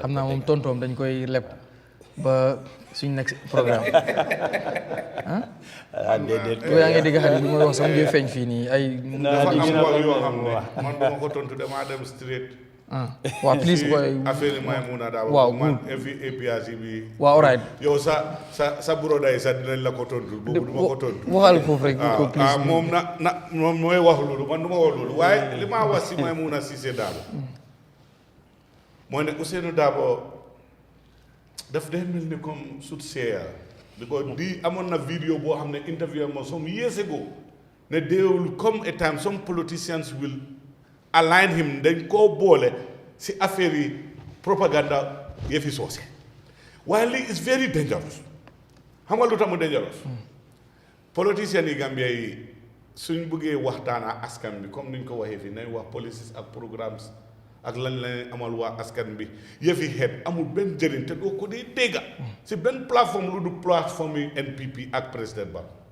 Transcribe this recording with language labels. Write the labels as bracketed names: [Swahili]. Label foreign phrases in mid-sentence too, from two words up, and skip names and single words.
[Wolof] xam naa moom tontoom dañ koy leb ba suñ next programme déedéet yaa ngi dégg xarit bi muy wax sax mu ngi feeñ fii nii ay dafa am wax yoo xam ne man duma ko tontu damaa dem straight waaw please boy affaire yi Maimouna daa waaw man every APRC bi [English] waaw all right [Wolof] yow sa broda yi sax dinañ la ko tontu boobu duma ko tontu waxal foofu rek ko please moom moom mooy wax loolu man duma wax loolu waaye li ma wax si Maimouna Cissé Dabo mooy ne Ousseynou Dabo daf day mel ni comme sut seeya because di amoon na vidéo boo xam ne interview mo [English] some years ago ne they will come a time some politicians will align [Wolof] him dañ koo boole si affaire yi propaganda yëfi soose waaye lii [English] is very dangerous [Wolof] xam nga lu tax mu dangerous politiciens yi Gambia yi suñ bëggee waxtaana askan bi comme niñ ko waxee fii nañ wax policies ak programmes ak lan lañ amal waa askan bi yëfi xeet amul benn njëriñ te doo ko dee dégga si benn plateforme lu du plateforme yi NPP ak président Ba